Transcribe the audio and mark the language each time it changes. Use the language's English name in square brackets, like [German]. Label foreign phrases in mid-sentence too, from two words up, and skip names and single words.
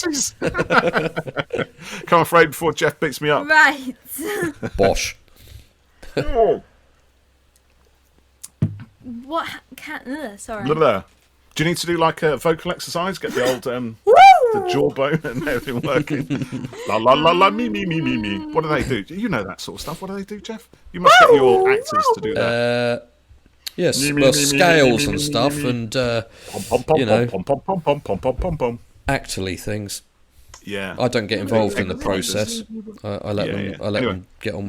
[English] Come on, Freya, before Geoff beats me up. Right. Bosh. What can... sorry. Do you need to do like a vocal exercise? Get the old the jawbone and everything working. La la la la me me me me me. What do they do? You know that sort of stuff. What do they do, Geoff? You must get your actors to do that. Yes, scales and stuff, and actually things. Yeah, I don't get involved in the process. I let them get on with it.